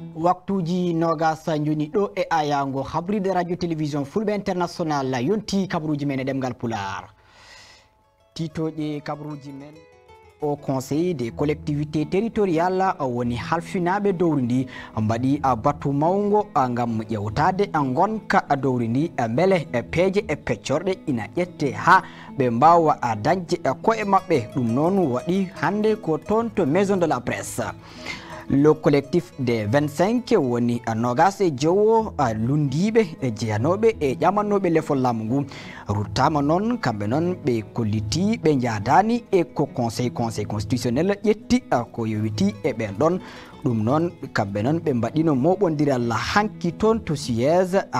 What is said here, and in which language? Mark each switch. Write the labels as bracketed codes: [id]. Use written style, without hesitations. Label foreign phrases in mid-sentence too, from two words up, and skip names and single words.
[ff] waktuji nogas joni do e ayango habride radio télévision fulbe international yonti kabruji men demgal pular titoje kabruji men [fr] au conseil des collectivités territoriales [ff] woni halfinabe dowrindi mbadi batu mawngo ngam yewtade gonka dowrindi mele peje e peccorde ina jette ha be mbawa dañde ko e mabbe dum non wadi hande ko ton to [fr] maison de la presse. Le collectif des 25 [ff] woni nogase jowo lundibe e jeyanobe e jamanobe lefol lamungu rutama non kambe non be kolliti be jadani e ko [fr] conseil constitutionnel [ff] yetti ko yowiti e ben don dum non kambe non be mbadino mobondiral la hanki ton to siège a